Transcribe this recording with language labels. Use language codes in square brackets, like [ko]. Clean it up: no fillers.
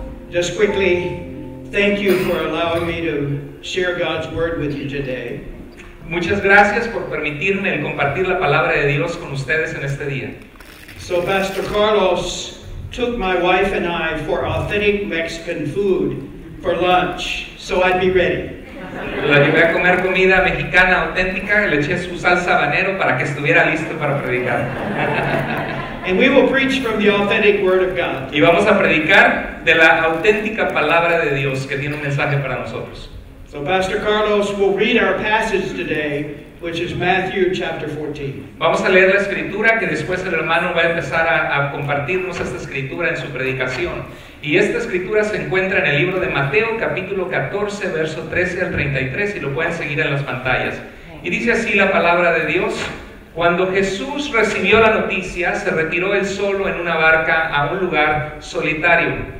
[en] Just quickly, thank you for allowing me to share God's word with you today. [es] Muchas gracias por permitirme el compartir la palabra de Dios con ustedes en este día. [en] So Pastor Carlos took my wife and I for authentic Mexican food for lunch, so I'd be ready. [es] La llevé a comer comida mexicana auténtica, le eché su salsa habanero para que estuviera listo para predicar. [en] And we will preach from the authentic Word of God. [es] Y vamos a predicar de la auténtica palabra de Dios que tiene un mensaje para nosotros. [en] So Pastor Carlos will read our passage today, which is Matthew chapter 14. [es] Vamos a leer la escritura que después el hermano va a empezar a compartirnos esta escritura en su predicación. Y esta escritura se encuentra en el libro de Mateo capítulo 14, verso 13 al 33 y lo pueden seguir en las pantallas. Y dice así la palabra de Dios: Cuando Jesús recibió la noticia, se retiró él solo en una barca a un lugar solitario.